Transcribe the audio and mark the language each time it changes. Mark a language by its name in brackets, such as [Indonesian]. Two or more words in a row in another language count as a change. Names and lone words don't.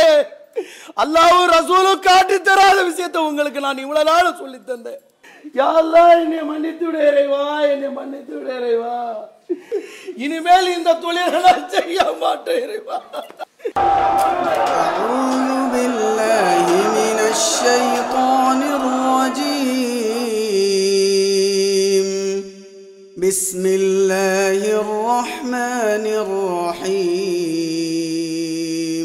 [Tamil] அல்லாஹ்வும் ரசூலும் காட்டி தராத விஷயத்தை உங்களுக்கு நான் இவ்வளவு நாள் சொல்லி தந்தேன். [Arabic] يا الله [Tamil] என்னை மன்னித்து விடு இறைவா, என்னை மன்னித்து விடு இறைவா. இனிமேல் இந்த தொழிலை நான் செய்ய மாட்டேன் இறைவா. [Arabic] أعوذ بالله من الشيطان الرجيم. بسم الله الرحمن الرحيم.